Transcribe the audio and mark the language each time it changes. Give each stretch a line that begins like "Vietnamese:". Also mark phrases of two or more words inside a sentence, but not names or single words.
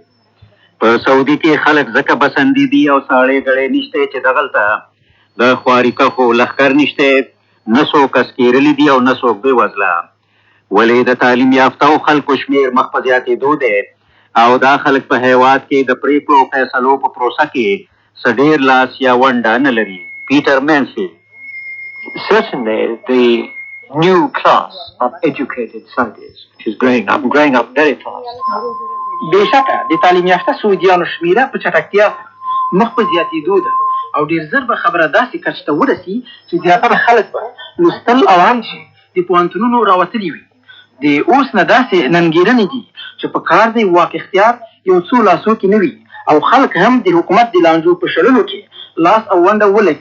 Pashto: په سعودي کې خلک ځکه بسندي دي او ساړې ګړې نشته چې دغلته د خوارکښو لښکر نشته، نه څوک اسکېرلي دي او نه څوک بېوزله، ولې د تعلیم یافتو خلکو شمېر مخ په زیاتېدو دی او دا خلک په هیواد کې د پرېکړو او فیصلو په پروسه کې څه ډېر لاس یا ونډه نه لري. پیټر مینسفیلډ
English: Certainly, the new class of educated Saudis, which is growing up very fast.
Pashto: بېشکه د تعلیم یافته سعودیانو شمېره په چټکتیا سره مخ په زیاتېدو ده او ډېر ژر به خبره داسې کچ ته ورسي چې زیاتره خلک به لوستل او هم چې د پوهنتونونو راوتلي وي. د اوس نه داسې ننګېرنې دي چې په کار دی واک اختیار یو څو لاسو کې نه وي او خلک هم د حکومت د لانجو په شړلو کې لاس او ونډه ولري.